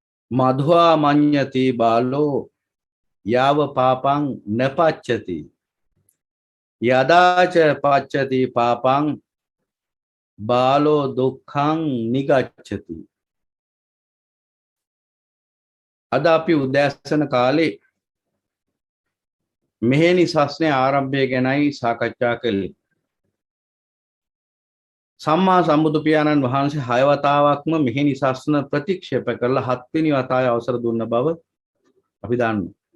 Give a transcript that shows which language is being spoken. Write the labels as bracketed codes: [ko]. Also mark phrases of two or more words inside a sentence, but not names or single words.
[pi] मध्वा मन्यति बालो याव पापं न पच्यति यदा च पच्यति पापं बालो दुःखं निगच्छति. [si] अद අපි උදෑසන කාලේ මෙහෙණි සස්නේ ආරම්භය ගැනයි සාකච්ඡා කළේ. සම්මා සම්බුදු පියාණන් වහන්සේ 6 වතාවක්ම මෙහෙණි සස්න ප්‍රතික්ෂේප කරලා 7 වෙනි වතාවේ අවසර දුන්න බව අපි දන්නවා.